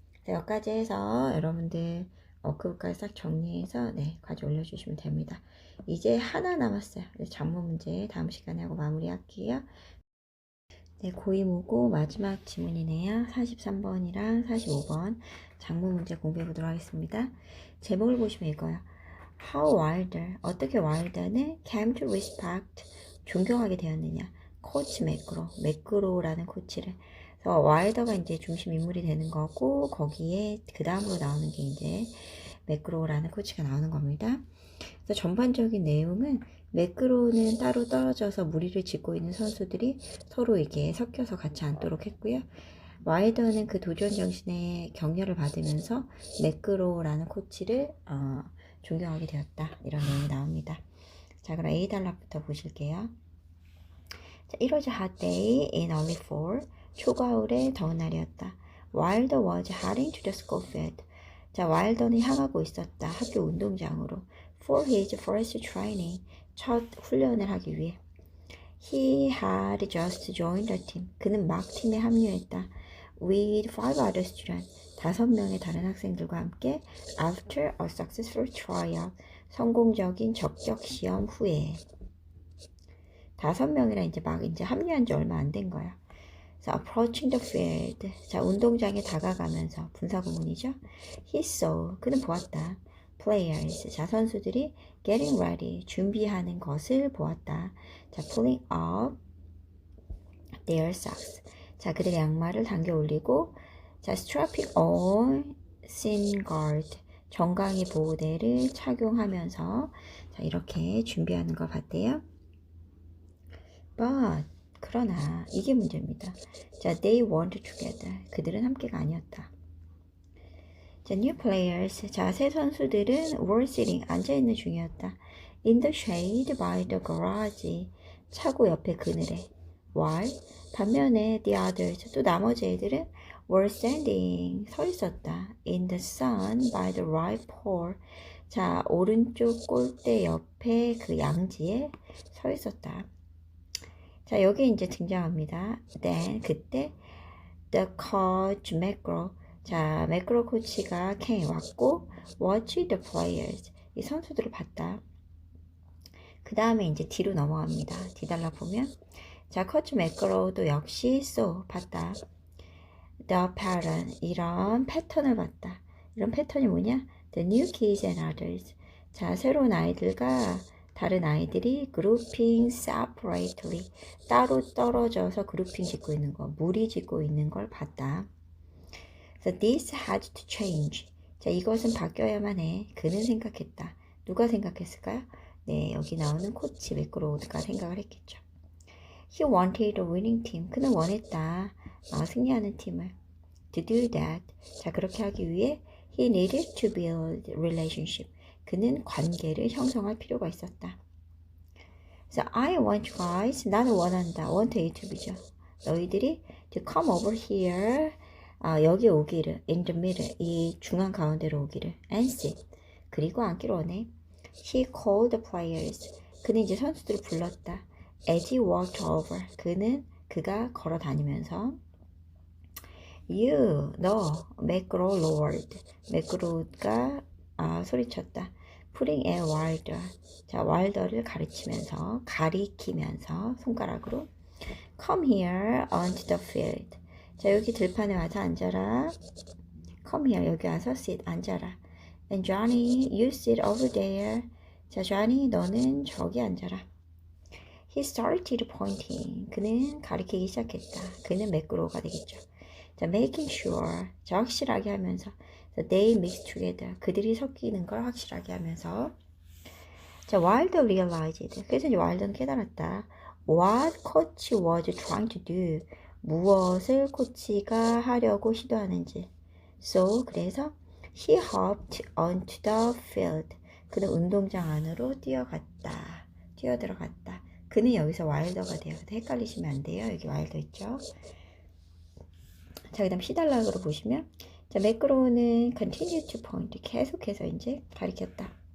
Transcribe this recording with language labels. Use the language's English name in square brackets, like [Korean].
[Korean] 자, 여기까지 해서 여러분들 그것까지 싹 정리해서 네, 과제 올려주시면 됩니다. 이제 하나 남았어요. 작문 문제 다음 시간에 하고 마무리할게요. 네, 고2모고 마지막 지문이네요. 43번이랑 45번 작문 문제 공부해 보도록 하겠습니다. 제목을 보시면 이거요. [English] How Wilder, [Korean] 어떻게 와일더는 [English] came to respect, [Korean] 존경하게 되었느냐. 코치 매크로라는 코치를. 그래서 와일더가 이제 중심 인물이 되는 거고, 거기에 그 다음으로 나오는 게 이제 매크로라는 코치가 나오는 겁니다. 그래서 전반적인 내용은 매크로는 따로 떨어져서 무리를 짓고 있는 선수들이 서로 이게 섞여서 같이 앉도록 했고요. 와일더는 그 도전 정신에 격려를 받으면서 매크로라는 코치를 존경하게 되었다. 이런 내용이 나옵니다. 자, 그럼 A 단락부터 보실게요. 자, [English] It was a hot day in early fall. [Korean] 초가을의 더운 날이었다. [English] Wilder was heading to the school field. [Korean] 자, 와일더는 향하고 있었다. 학교 운동장으로. [English] For his first training. [Korean] 첫 훈련을 하기 위해. [English] He had just joined the team. [Korean] 그는 막 팀에 합류했다. [English] With 5 other students. [Korean] 5명의 다른 학생들과 함께 [English] after a successful tryout. [Korean] 성공적인 적격 시험 후에 5명이라 이제 합류한 지 얼마 안 된 거야. [English] 자, approaching the field. [Korean] 자, 운동장에 다가가면서 분사구문이죠. [English] He saw. [Korean] 그는 보았다. [English] Players. [Korean] 자, 선수들이 [English] getting ready. [Korean] 준비하는 것을 보았다. 자, [English] pulling up their socks. [Korean] 자, 그들의 양말을 당겨 올리고 자, [English] strapping on shin guard. [Korean] 정강이 보호대를 착용하면서 자, 이렇게 준비하는 걸 봤대요. But 그러나 이게 문제입니다. 자, [English] they weren't together. [Korean] 그들은 함께가 아니었다. [English] 자, new players. [Korean] 자, 새 선수들은 [English] were sitting, [Korean] 앉아있는 중이었다. [English] in the shade by the garage. [Korean] 차고 옆에 그늘에. [English] while [Korean] 반면에 [English] the others, [Korean] 또 나머지 애들은 [English] were standing, [Korean] 서 있었다. [English] in the sun by the right pole. [Korean] 자, 오른쪽 골대 옆에 그 양지에 서 있었다. 자, 여기 이제 등장합니다. [English] then, [Korean] 그때 [English] the coach [Korean] McGraw. 자, 맥그로 코치가 [English] came [Korean] 왔고 [English] watch the players. [Korean] 이 선수들을 봤다. 그 다음에 이제 뒤로 넘어갑니다. 뒤달라 보면 자, 코치 맥그로도 역시 [English] saw, [Korean] 봤다. [English] the pattern, [Korean] 이런 패턴을 봤다. 이런 패턴이 뭐냐? [English] the new kids and others. [Korean] 자, 새로운 아이들과 다른 아이들이 [English] grouping separately, [Korean] 따로 떨어져서 그룹핑 짓고 있는 거, 무리 짓고 있는 걸 봤다. [English] So this had to change. [Korean] 자, 이것은 바뀌어야만 해. 그는 생각했다. 누가 생각했을까요? 네, 여기 나오는 코치 맥그로우드가 생각을 했겠죠. [English] He wanted a winning team. [Korean] 그는 원했다. 승리하는 팀을. [English] To do that. [Korean] 자, 그렇게 하기 위해 [English] he needed to build relationship. [Korean] 그는 관계를 형성할 필요가 있었다. [English] So I want you guys. [Korean] 나는 원한다. [English] want you to죠. [Korean] 너희들이 [English] to come over here. [Korean] 여기 오기를. [English] in the middle. [Korean] 이 중앙 가운데로 오기를. [English] and sit. [Korean] 그리고 앉기를 원해. [English] He called the players. [Korean] 그는 이제 선수들을 불렀다. [English] As he walked over. [Korean] 그가 걸어 다니면서 [English] You, [Korean] 너, 맥그로 로워드. 맥그로가 소리쳤다. [English] Putting a wilder. [Korean] 자, wilder를 가리키면서 손가락으로 [English] Come here onto the field. [Korean] 자, 여기 들판에 와서 앉아라. [English] Come here, [Korean] 여기 와서 [English] sit, [Korean] 앉아라. [English] And Johnny, you sit over there. [Korean] 자, Johnny, 너는 저기 앉아라. [English] He started pointing. [Korean] 그는 가리키기 시작했다. 그는 맥그로가 되겠죠. 자, [English] making sure. [Korean] 자, 확실하게 하면서. [English] 자, they mix together. [Korean] 그들이 섞이는 걸 확실하게 하면서. [English] 자, Wilder realized. [Korean] 그래서 이제 Wilder는 깨달았다. [English] What coach was trying to do. [Korean] 무엇을 코치가 하려고 시도하는지. [English] So, [Korean] 그래서 [English] he hopped onto the field. [Korean] 그는 운동장 안으로 뛰어들어갔다. 그는 여기서 와일더가 돼요. 헷갈리시면 안 돼요. 여기 와일더 있죠. 자, 그 다음 시달락으로 보시면 자, 매크로는 [English] continue to point. [Korean] 계속해서 이제 가리켰다.